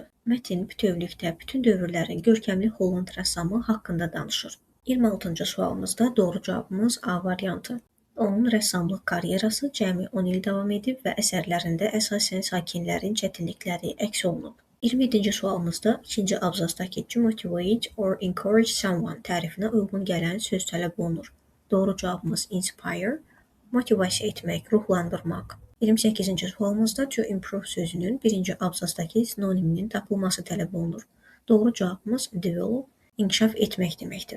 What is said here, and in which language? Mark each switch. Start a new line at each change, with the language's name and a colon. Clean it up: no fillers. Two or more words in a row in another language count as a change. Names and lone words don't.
Azerbaijani: Mətn bütövlükdə bütün dövrlərin görkəmli Holland rəssamı haqqında danışır. 26-cı sualımızda doğru cavabımız A variantı. Onun rəssamlıq karyerası cəmi 10 il davam edib və əsərlərində əsasən sakinlərin çətinlikləri əks olunub. 27-ci sualımızda ikinci abzazdakı
English: to motivate or encourage someone
Azerbaijani: tərifinə uyğun gələn söz tələb olunur. Doğru cavabımız inspire, motivasiya etmək, ruhlandırmaq. 28-ci sualımızda
English: to improve
Azerbaijani: sözünün birinci abzazdakı sinoniminin tapılması tələb olunur. Doğru cavabımız develop, inkişaf etmək deməkdir.